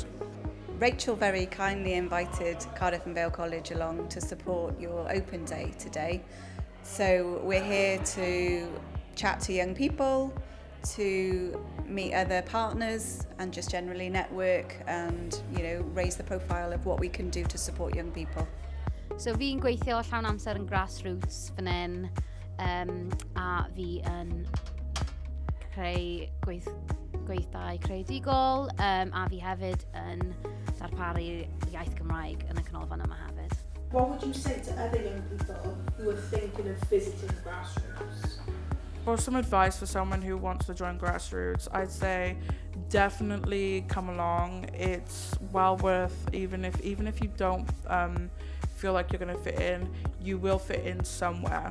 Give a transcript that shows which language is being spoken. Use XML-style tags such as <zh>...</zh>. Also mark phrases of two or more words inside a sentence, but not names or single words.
<en>Rachel very kindly invited Cardiff and Vale College along to support your open day today. So we're here to chat to young people, to meet other partners and just generally network and, raise the profile of what we can do to support young people.</en> <cy>So fi'n gweithio llawn amser yn Grassroots fan hyn, a fi yn creu gweithdai Creadigol, a fi hefyd yn darparu iaith Gymraeg yn y canolfan yma hefyd.</cy> <en>What would you say to other young people who are thinking of visiting Grassroots? For some advice for someone who wants to join Grassroots, I'd say definitely come along. It's well worth, even if you don't feel like you're going to fit in, you will fit in somewhere.</en>